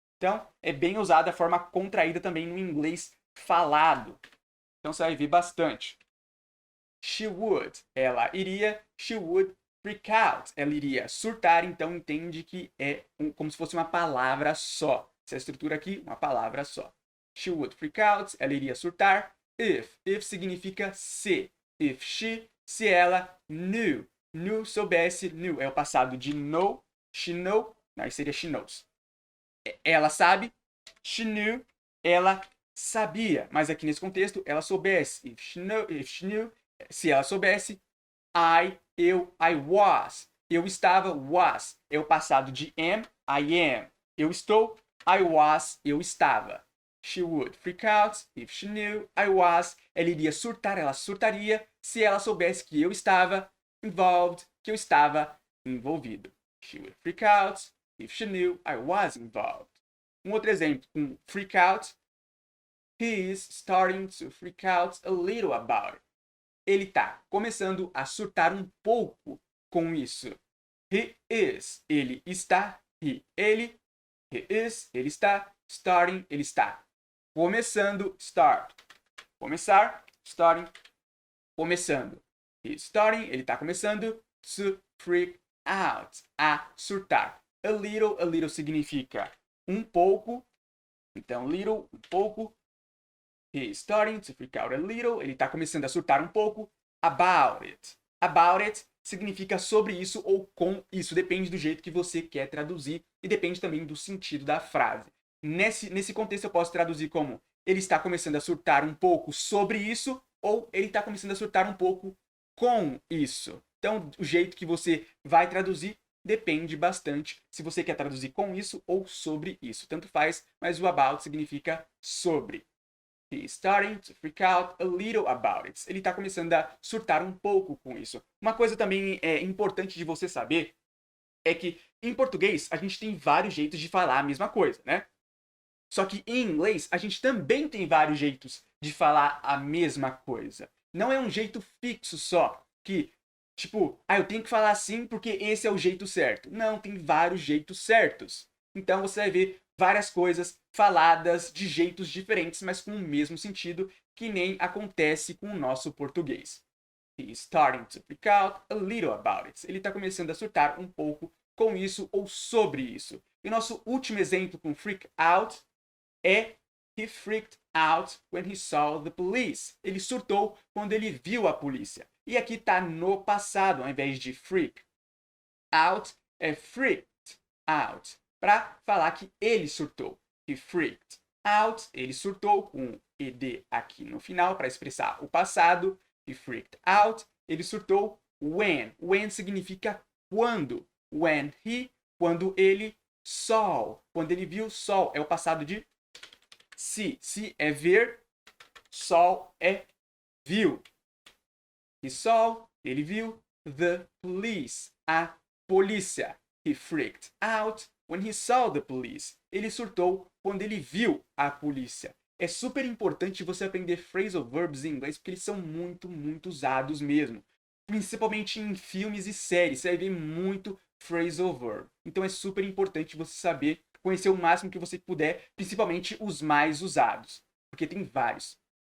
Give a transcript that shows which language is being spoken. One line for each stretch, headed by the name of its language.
Portuguese: Então, é bem usada a forma contraída também no inglês falado. Então, você vai ver bastante.
English: She would,
Portuguese: ela iria,
English: she would freak out,
Portuguese: ela iria surtar, então entende que é como se fosse uma palavra só. Essa estrutura aqui, uma palavra só.
English: She would freak out,
Portuguese: ela iria surtar. If significa se.
English: If she,
Portuguese: se ela knew. Knew, soubesse, knew é o passado de know.
English: She know,
Portuguese: aí seria
English: she knows.
Portuguese: Ela sabe, she knew, ela sabia. Mas aqui nesse contexto, ela soubesse.
English: If she knew,
Portuguese: se ela soubesse,
English: I was.
Portuguese: Eu estava, was. É o passado de am, I am. Eu estou,
English: I was,
Portuguese: eu estava.
English: She would freak out if she knew I was.
Portuguese: Ela iria surtar, ela surtaria se ela soubesse que eu estava involved, que eu estava envolvido.
English: She would freak out if she knew I was involved.
Portuguese: Um outro exemplo, com freak out.
English: He is starting to freak out a little about it.
Portuguese: Ele está começando a surtar um pouco com isso.
English: He is,
Portuguese: ele está. He is, ele está. Starting, ele está. Começando, start. Começar, starting. Começando.
English: He is starting,
Portuguese: ele está começando.
English: To freak out,
Portuguese: a surtar. A little significa um pouco. Então, little, um pouco.
English: He is starting to freak out a little.
Portuguese: Ele está começando a surtar um pouco.
English: About it.
Portuguese: About it significa sobre isso ou com isso. Depende do jeito que você quer traduzir e depende também do sentido da frase. Nesse contexto eu posso traduzir como ele está começando a surtar um pouco sobre isso ou ele está começando a surtar um pouco com isso. Então, o jeito que você vai traduzir depende bastante se você quer traduzir com isso ou sobre isso. Tanto faz, mas o about significa sobre.
English: He is starting to freak out a little about it.
Portuguese: Ele está começando a surtar um pouco com isso. Uma coisa também importante de você saber é que em português a gente tem vários jeitos de falar a mesma coisa, né? Só que em inglês a gente também tem vários jeitos de falar a mesma coisa. Não é um jeito fixo só, que tipo, eu tenho que falar assim porque esse é o jeito certo. Não, tem vários jeitos certos. Então você vai ver várias coisas faladas de jeitos diferentes, mas com o mesmo sentido, que nem acontece com o nosso português.
English: He is starting to freak out a little about it.
Portuguese: Ele está começando a surtar um pouco com isso ou sobre isso. E nosso último exemplo com
English: freak out é he freaked out when he saw the police.
Portuguese: Ele surtou quando ele viu a polícia. E aqui está no passado, ao invés de freak out, é freaked out. Para falar que ele surtou.
English: He freaked out,
Portuguese: ele surtou com ed aqui no final para expressar o passado. He freaked out, ele surtou when. When significa quando.
English: When he,
Portuguese: quando ele saw. Quando ele viu, saw é o passado de see. See é ver, saw é viu.
English: He saw,
Portuguese: ele viu,
English: the police,
Portuguese: a polícia.
English: He freaked out when he saw the police.
Portuguese: Ele surtou quando ele viu a polícia. É super importante você aprender phrasal verbs em inglês porque eles são muito, muito usados mesmo. Principalmente em filmes e séries, você vai ver muito phrasal verb. Então é super importante você saber, conhecer o máximo que você puder, principalmente os mais usados, porque tem vários.